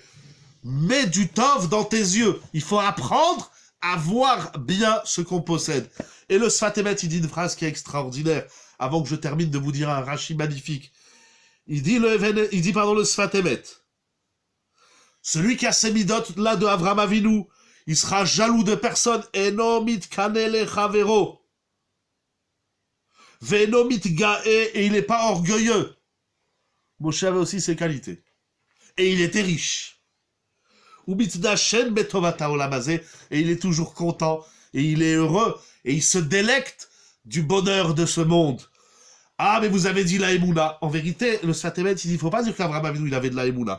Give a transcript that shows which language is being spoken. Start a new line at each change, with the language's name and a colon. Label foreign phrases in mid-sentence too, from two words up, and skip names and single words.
French: Mets du tov dans tes yeux. Il faut apprendre à voir bien ce qu'on possède. Et le Sfatemet, il dit une phrase qui est extraordinaire, avant que je termine de vous dire un Rashi magnifique. Il dit le Sfatemet. Celui qui a ces midotes là de Avraham Avinu, il sera jaloux de personne.
Hebrew: אינו מתקנא לחברו. ואינו מתגאה,
French: et il n'est pas orgueilleux. Moshe avait aussi ses qualités. Et il était riche.
Hebrew: ומתדשן בטובתו עולם הזה,
French: et il est toujours content, et il est heureux, et il se délecte du bonheur de ce monde. Ah, mais vous avez dit la Emouna. En vérité, le Sfatemet, il dit, il ne faut pas dire qu'Avraham Avinu, il avait de la Emouna.